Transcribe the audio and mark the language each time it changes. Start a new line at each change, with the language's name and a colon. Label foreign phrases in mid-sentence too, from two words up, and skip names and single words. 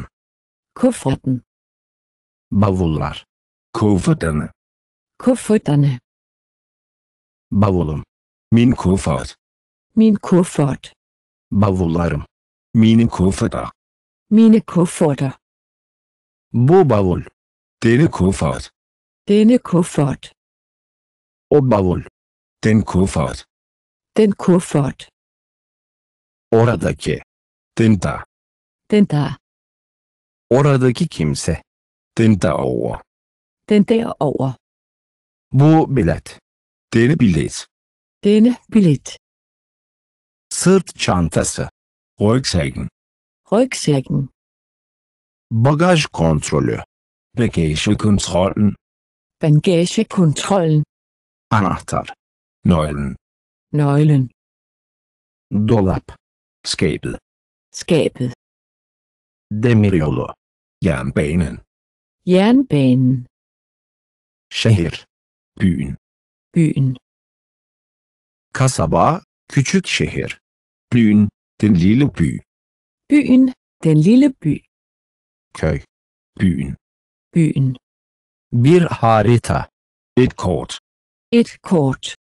Danish: Kufferten.
Turkish: Bavullar.
Danish: Kufferterne. Kufferterne.
Turkish: Bavulum.
Danish: Min kuffert. Min kuffert.
Turkish: Bavullarım.
Danish: Mine kufferter. Mine kufferter.
Turkish: Bu bavul.
Danish: Denne kuffert. Denne kuffert.
Turkish: O bavul.
Danish: Den kuffert. Den kuffert.
Turkish: Oradaki.
Danish: Den der. Den der.
Turkish: Oradaki kimse.
Danish: Den derovre. Den derover.
Turkish: Bu bilet.
Danish: Denne billet. Denne billet.
Turkish: Sırt çantası.
Danish: Rygsækken. Rygsækken.
Turkish: Bagaj kontrolü.
Danish: Bagagekontrollen. Bagagekontrollen.
Turkish: Anahtar.
Danish: Nøglen. Nøglen.
Turkish: Dolap.
Danish: Skabet. Skabet.
Turkish: Demiryolu.
Danish: Jernbanen. Jernbanen.
Turkish: Şehir.
Danish: Byen. Byen.
Turkish: Kasaba. Küçük şehir.
Danish: Byen. Den lille by. Byen. Den lille by.
Turkish: Köy.
Danish: Byen. Byen.
Turkish: Bir harita.
Danish: Et kort. Et kort.